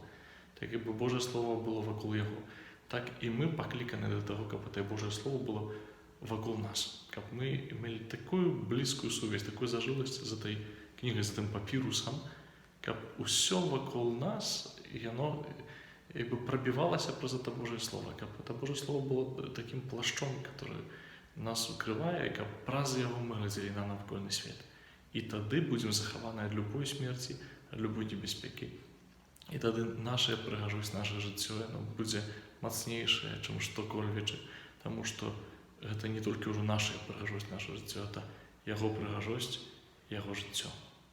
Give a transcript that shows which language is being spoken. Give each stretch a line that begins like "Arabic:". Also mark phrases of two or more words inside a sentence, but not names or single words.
Belarusian: Так як бы Божае Слово было вакол яго, так і мы пакліканы да таго, каб это Божае Слово было вакол нас, каб мы мелі такую блізкую сувязь, такую зажыласць з этой кнігай, з гэтым папірусам, каб усё вакол нас, яно як бы прабівалася праз это Божае Слово, каб это Божае Слово было таким плашчом, который нас укрывае, каб праз яго мы глядзелі на навакольны свет. І тады будзем захаваныя ад любой смерці, ад любой небяспекі. І тады наша прыгажосць, наша жыццё, яно будзе мацнейшае, чым што-кольвечы, таму што гэта не толькі ўжо наша прыгажосць, наша жыццё, это яго прыгажосць, яго жыццё.